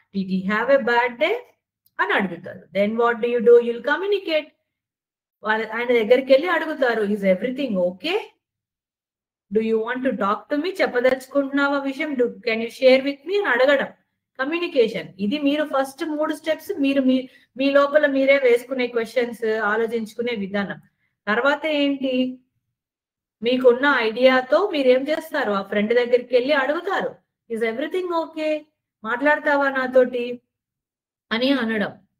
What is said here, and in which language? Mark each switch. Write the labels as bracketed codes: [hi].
[en] did he have a bad day [te] అని అడుగుతారు. [en] then what do? you'll communicate. [te] ఆయన దగ్గరికి వెళ్ళి అడుగుతారు, [en] is everything okay? do you want to talk to me? [te] చెప్పదలుచుకుంటున్నావా విషయం? [en] can you share with me [te] అని అడగడం [en] Communication. [te] ఇది మీరు ఫస్ట్ 3 స్టెప్స్ మీరు మీ లోపల మీరే వేసుకునే క్వశ్చన్స్, ఆలోచించుకునే విధానం. తర్వాత ఏంటి? మీకున్న ఐడియాతో మీరేం చేస్తారు? ఆ ఫ్రెండ్ దగ్గరికి వెళ్ళి అడుగుతారు, [en] is everything okay, [te] మాట్లాడతావా నాతోటి అని అనడం.